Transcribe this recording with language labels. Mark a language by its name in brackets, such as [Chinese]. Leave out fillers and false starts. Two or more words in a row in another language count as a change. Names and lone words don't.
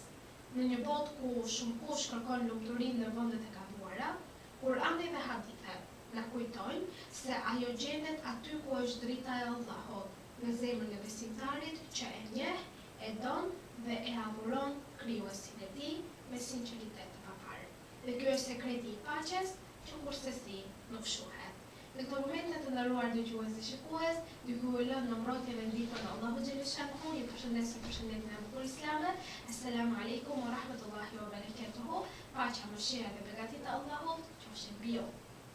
[Albanian] Në një botë ku shumë kush kërkon lumturinë në vendet e gabuara, Kurani dhe hadithet na kujtojnë se ajo gjendet aty ku është drita e Allahut, në zemrën e besimtarit që e njeh, e don dhe e adhuron krijuesin e tij me sinqeritet të paparë. Dhe ky është sekreti i paqes që kurse nuk shohet. Në këto momente të nderuar dëgjues dhe shikues, ju lëm në mbrojtjen e ndihmës së Allahut xhaleshahu, ju përshëndes me përshëndetjen e bukur islame. [Arabic] السلام عليكم ورحمة الله وبركاته. [Albanian] Paqja, mëshira dhe begatit e Allahut qofshin mbi ju.